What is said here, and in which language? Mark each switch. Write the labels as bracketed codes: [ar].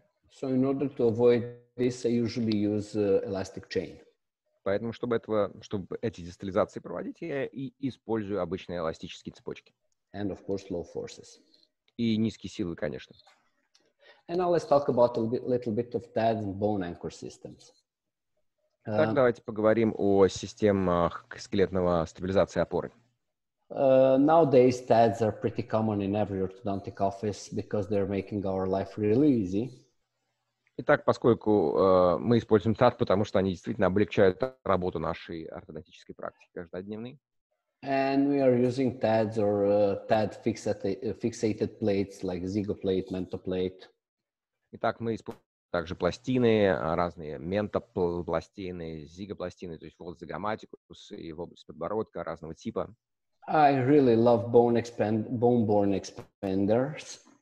[en] So in order to avoid this, I usually use elastic chain. [ru] Поэтому, чтобы эти дистализации проводить, я и использую обычные эластические цепочки. [en] And of course, low forces. [ru] И низкие силы, конечно. [en] And now let's talk about a little bit of TADS and bone anchor systems. [ru] Так, давайте поговорим о системах скелетного стабилизации опоры. [en] Nowadays, TADs are pretty common in every orthodontic office because they're making our life really easy. [ru] Итак, поскольку мы используем TAD, потому что они действительно облегчают работу нашей ортодонтической практики каждодневной. [en] And we are using TADs or TAD fixated plates like zigoplate, mentoplate. [ru] Итак, мы используем также пластины, разные ментопластины, зигопластины, то есть в область зигоматикус и в область подбородка разного типа. [en] I really love bone-borne expanders.